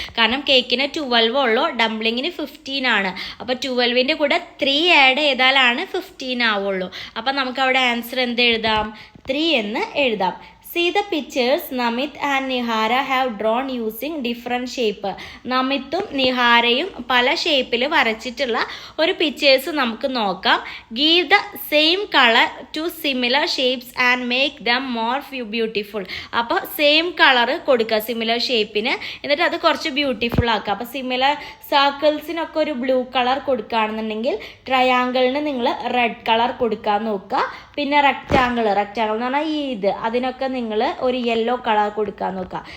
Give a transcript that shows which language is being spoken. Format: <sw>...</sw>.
<ml>കാരണം കേക്കിന് 12 ഉള്ളൂ, ഡംപ്ലിങ്ങിന് 15 ആണ്. അപ്പോൾ 12ൻ്റെ കൂടെ 3 ആഡ് ചെയ്താലാണ് 15 ആവുള്ളൂ. അപ്പം നമുക്ക് അവിടെ ആൻസർ എന്ത് എഴുതാം? 3 എന്ന് എഴുതാം.</ml> <en>See the pictures Namit and Nihara have drawn using different shape.</en> <ml>നമിത്തും നിഹാരയും പല ഷേപ്പിൽ വരച്ചിട്ടുള്ള ഒരു പിക്ചേഴ്സ് നമുക്ക് നോക്കാം.</ml> <en>Give the same color to similar shapes and make them more beautiful.</en> <ml>അപ്പോൾ സെയിം കളർ കൊടുക്കുക സിമിലർ ഷേപ്പിന്, എന്നിട്ട് അത് കുറച്ച് ബ്യൂട്ടിഫുൾ ആക്കുക. അപ്പോൾ സിമിലർ സർക്കിൾസിനൊക്കെ ഒരു ബ്ലൂ കളർ കൊടുക്കുകയാണെന്നുണ്ടെങ്കിൽ ട്രയാങ്കിളിന് നിങ്ങൾ റെഡ് കളർ കൊടുക്കാൻ നോക്കുക. പിന്നെ റെക്റ്റാങ്കിൾ എന്ന് പറഞ്ഞാൽ അതിനൊക്കെ നിങ്ങൾ ഒരു യെല്ലോ കളർ കൊടുക്കാൻ നോക്കുക.</ml>